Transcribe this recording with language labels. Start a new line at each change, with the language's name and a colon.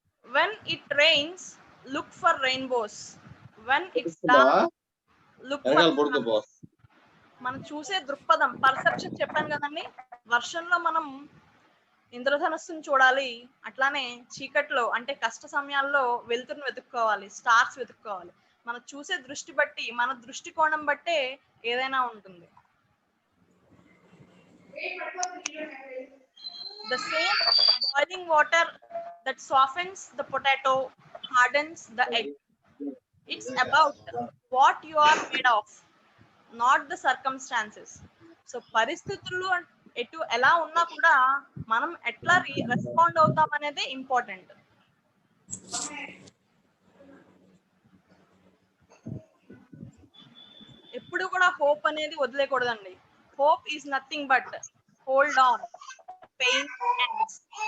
English: When it rains, look for rainbows. When it's dark, look for sun.
Telugu: మనం చూసే దృక్పథం, perception చెప్పాను కదండి. వర్షంలో మనం ఇంద్రధనుస్సును చూడాలి, అట్లానే చీకట్లో అంటే కష్ట సమయాల్లో వెలుతురును వెతుక్కోవాలి, స్టార్స్ వెతుక్కోవాలి. మనం చూసే దృష్టి బట్టి, మన దృష్టికోణం బట్టే ఏదైనా ఉంటుంది.
English: The same boiling water that softens the potato, hardens the egg. It's about what you are made of, not the circumstances.
Telugu: So పరిస్థితులు ఎటు ఎలా ఉన్నా కూడా మనం ఎట్లా రెస్పాండ్ అవుతాం అనేది ఇంపార్టెంట్. ఎప్పుడు కూడా హోప్ అనేది వదిలేకూడదండి.
English: Hope is nothing but hold on, pain ends.